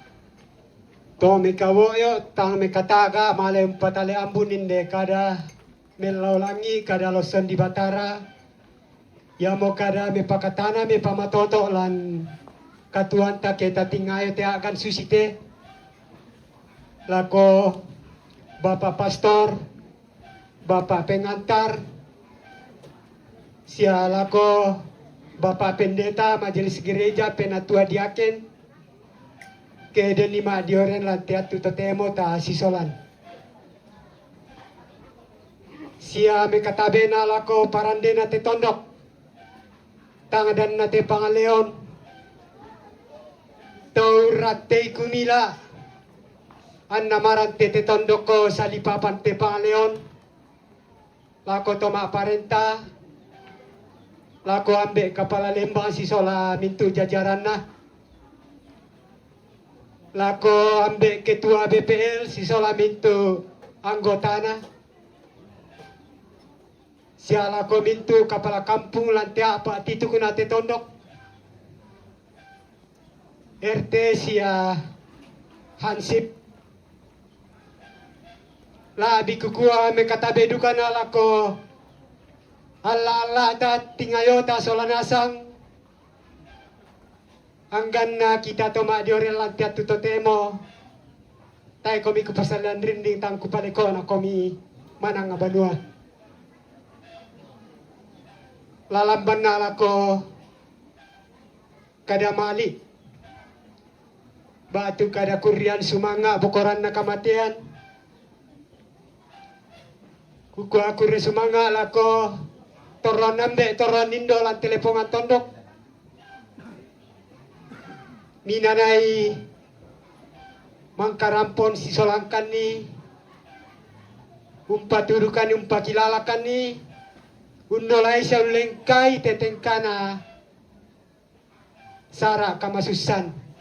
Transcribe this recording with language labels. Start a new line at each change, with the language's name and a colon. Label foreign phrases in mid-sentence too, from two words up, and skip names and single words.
Toraja-Sa'dan: to may kawoyo tang may kataga malay patali ambunin de kada melaulangi kada loson di Batara ya mo kada me pakatana me pamatoto lan katuan ta kita tingayo te akan susite lako
Indonesian: Bapak Pastor, Bapak Pengantar,
Toraja-Sa'dan: sia lako
Indonesian: Bapak Pendeta Majelis Gereja Penatua Diaken,
Toraja-Sa'dan: ke den lima dioren lantiat tutotemo ta sisolan. Sia mekatabena lako parandena te tondok, tangadan na te pangaleon, taurat te kumila, an namaran te tondok ko sa lipapan te pangaleon, lako toma parenta, lako ambe
Indonesian: kepala lembang
Toraja-Sa'dan: sisola mintu jajaran na, lako ambe
Indonesian: ketua BPL
Toraja-Sa'dan: sisola mintu anggotana, sia lako mintu
Indonesian: kepala kampung
Toraja-Sa'dan: lantai apa titu kuna te tondok, RT sia hansip, labi kukua mekatabe dukana lako ala ta tingayota solanasang anggan na kita toma diorel lantiat tutotemo tay komi kupasalan rinding tang kupaleko na komi manang abanua lalamban na lako kada mali batu kada kurian sumanga bokoran na kamatian kuku aku resumanga lako toron ambe toron indo lan telepongan tondok minanai mangkarampon sisolangkan ni umpa turukan umpa kilalakan ni undolai sa lengkai tetengkana sara kamasusan